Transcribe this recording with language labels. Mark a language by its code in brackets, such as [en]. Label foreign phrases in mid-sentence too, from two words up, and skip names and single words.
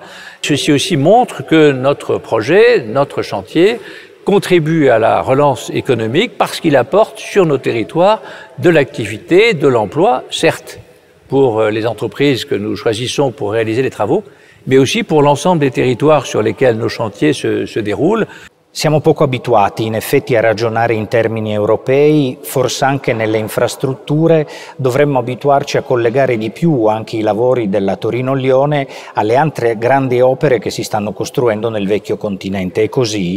[fr] Ceci aussi montre que notre projet, notre chantier, contribue à la relance économique parce qu'il apporte sur nos territoires de l'activité, de l'emploi, certes pour les entreprises que nous choisissons pour réaliser les travaux, mais aussi pour l'ensemble des territoires sur lesquels nos chantiers se déroulent. [it] Siamo poco abituati in effetti a ragionare in termini europei, forse anche nelle infrastrutture dovremmo abituarci a collegare di più anche i lavori della Torino-Lione alle altre grandi opere che si stanno costruendo nel vecchio continente. È così?